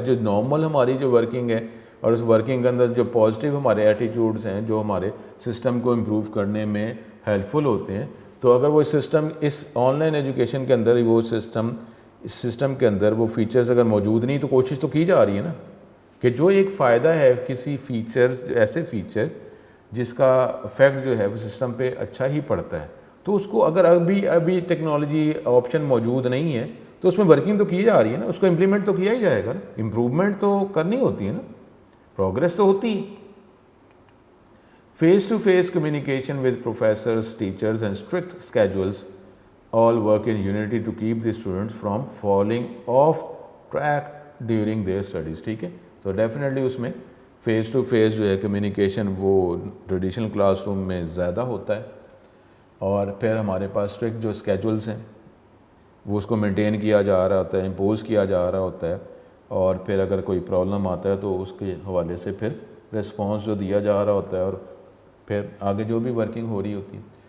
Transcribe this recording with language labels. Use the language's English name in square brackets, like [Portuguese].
[Urdu] جو نارمل ہماری جو ورکنگ ہے اور اس ورکنگ کے اندر جو پازیٹیو ہمارے ایٹیٹیوڈز ہیں جو ہمارے سسٹم کو امپروو کرنے میں ہیلپ فل ہوتے ہیں, تو اگر وہ system اس on line education کے اندر وہ اس سسٹم کے اندر وہ فیچرز اگر موجود نہیں تو کوشش تو کی جا رہی ہے نا کہ جو ایک فائدہ ہے کسی فیچرز ایسے فیچر جس کا افیکٹ جو ہے وہ سسٹم پہ اچھا ہی پڑتا ہے, تو اس کو اگر ابھی ٹیکنالوجی آپشن موجود نہیں ہے تو اس میں ورکنگ تو کی جا رہی ہے نا, اس کو امپلیمنٹ تو کیا ہی جائے گا نا, امپروومنٹ تو کرنی ہوتی ہے نا, پروگریس تو ہوتی ہے. [English] Face to face communication with professors, teachers and strict schedules all work in unity to keep the students from falling off track during their studies. [Urdu] ٹھیک ہے, تو ڈیفینیٹلی اس میں فیس ٹو فیس جو ہے کمیونیکیشن وہ ٹریڈیشنل کلاس روم میں زیادہ ہوتا ہے, اور پھر ہمارے پاس اسٹرکٹ جو اسکیجولس ہیں وہ اس کو مینٹین کیا جا رہا ہوتا ہے, امپوز کیا جا رہا ہوتا ہے, اور پھر اگر کوئی پرابلم آتا ہے تو اس کے حوالے سے پھر رسپانس جو دیا جا رہا ہوتا ہے, اور پھر آگے جو بھی ورکنگ ہو رہی ہوتی ہے.